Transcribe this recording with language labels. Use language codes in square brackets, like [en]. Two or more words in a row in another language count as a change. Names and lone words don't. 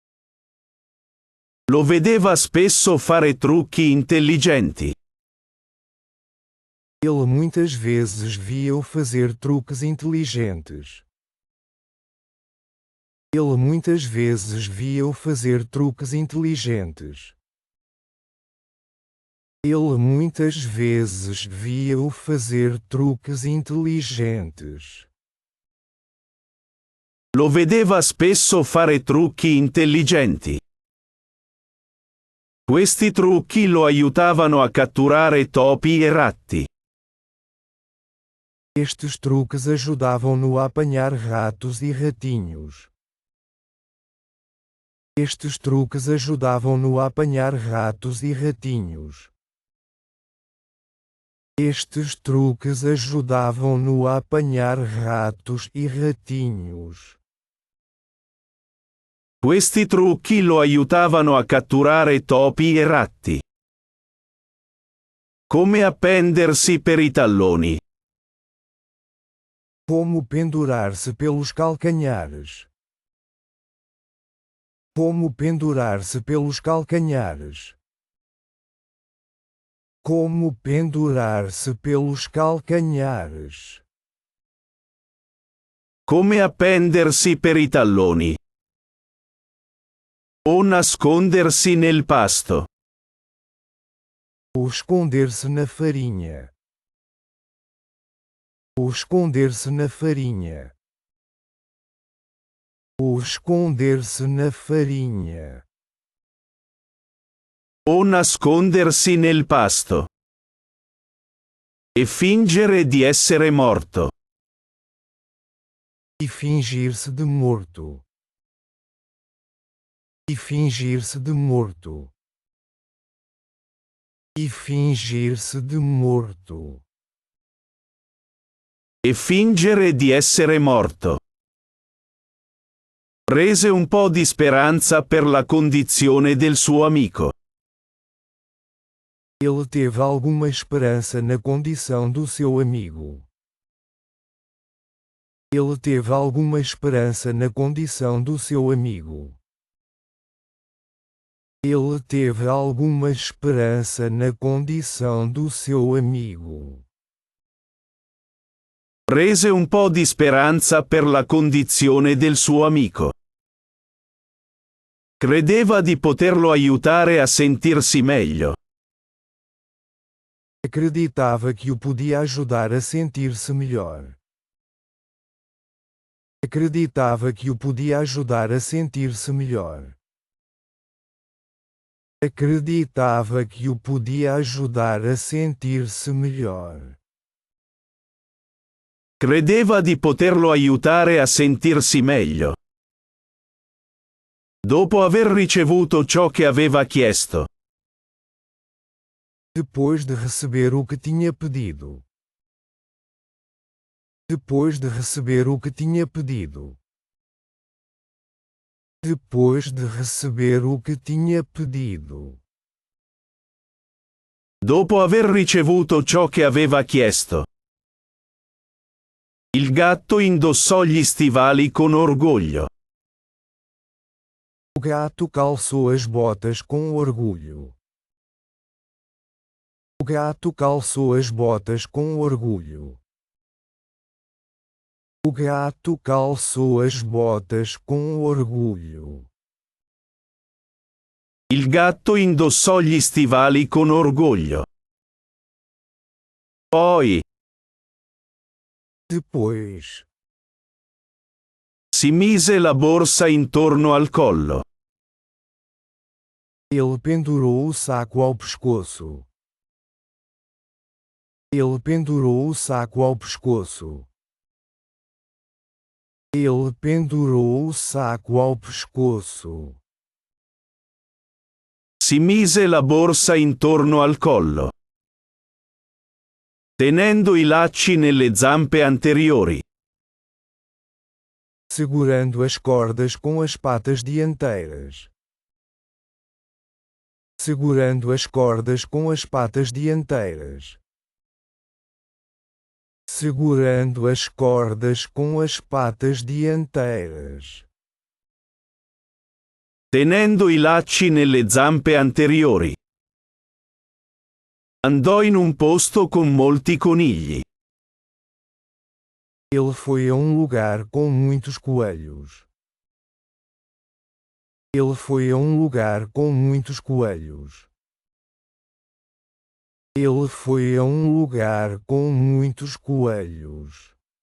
[it] Lo vedeva spesso fare trucchi intelligenti. [pt] Ele muitas vezes via-o fazer truques inteligentes. Ele muitas vezes via-o fazer truques inteligentes. Ele muitas vezes via-o fazer truques inteligentes. [it] Lo vedeva spesso fare trucchi intelligenti. Questi trucchi lo aiutavano a catturare topi e ratti. [pt] Estes truques ajudavam-no a apanhar ratos e ratinhos. Estes truques ajudavam-no a apanhar ratos e ratinhos. Estes truques ajudavam-no a apanhar ratos e ratinhos. [it] Questi trucchi lo aiutavano a catturare topi e ratti. Come appendersi per i talloni. [pt] Como pendurar-se pelos calcanhares. Como pendurar-se pelos calcanhares. Como pendurar-se pelos calcanhares. [it] Come appendersi per i talloni. O nascondersi nel pasto. [pt] Ou esconder-se na farinha. Ou esconder-se na farinha. Ou esconder-se na farinha. [it] O nascondersi nel pasto. E fingere di essere morto. [pt] E fingir-se de morto. E fingir-se de morto. E fingir-se de morto. [it] E fingere di essere morto. Prese un po' di speranza per la condizione del suo amico. [pt] Ele teve alguma esperança na condição do seu amigo. Ele teve alguma esperança na condição do seu amigo. Ele teve alguma esperança na condição do seu amigo. [it] Prese un po' di speranza per la condizione del suo amico. Credeva di poterlo aiutare a sentirsi meglio. [pt] Acreditava que o podia ajudar a sentir-se melhor. Acreditava que o podia ajudar a sentir-se melhor. Acreditava que o podia ajudar a sentir-se melhor. [it] Credeva di poterlo aiutare a sentirsi meglio. Dopo aver ricevuto ciò che aveva chiesto. [pt] Depois de receber o que tinha pedido. Depois de receber o que tinha pedido. Depois de receber o que tinha pedido. [it] Dopo aver ricevuto ciò che aveva chiesto. Il gatto indossò gli stivali con orgoglio. [pt] O gato calçou as botas com orgulho. O gato calçou as botas com orgulho. O gato calçou as botas com orgulho. [it] Il gatto indossò gli stivali con orgoglio. Poi. [pt] Depois. [it] Si mise la borsa intorno al collo. [pt] Ele pendurou o saco ao pescoço. Ele pendurou o saco ao pescoço. Ele pendurou o saco ao pescoço. [it] Si mise la borsa intorno al collo. Tenendo i lacci nelle zampe anteriori. [pt] Segurando as cordas com as patas dianteiras. Segurando as cordas com as patas dianteiras. Segurando as cordas com as patas dianteiras. [it] Tenendo i lacci nelle zampe anteriori. Andò in un posto con molti conigli. [pt] Ele foi a um lugar com muitos coelhos. Ele foi a um lugar com muitos coelhos. Ele foi a um lugar com muitos coelhos.